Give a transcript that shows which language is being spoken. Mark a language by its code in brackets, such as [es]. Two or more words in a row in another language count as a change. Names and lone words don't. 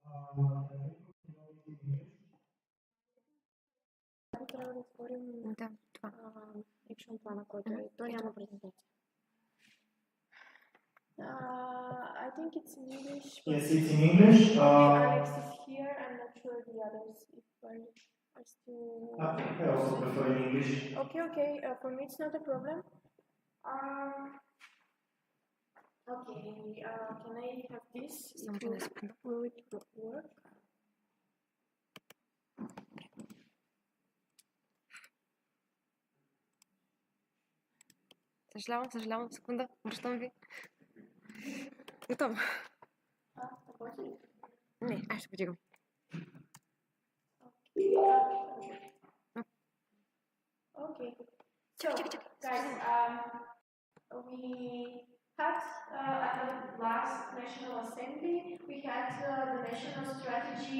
[bg] Трябва да отворим това. Action плана, който е. Той няма презентация. [en] I think it's in English. Yes, it's in English. Alex is here. I'm not sure the others if are still. I also prefer in English. Okay. For me, it's not a problem. Okay. Can I have this? Will it work? [bg] Съжалявам, секунда, връщам ви. Готово. Не, аз ще подигам. [en] Okay. So, guys, we had at the last National Assembly, we had the national strategy.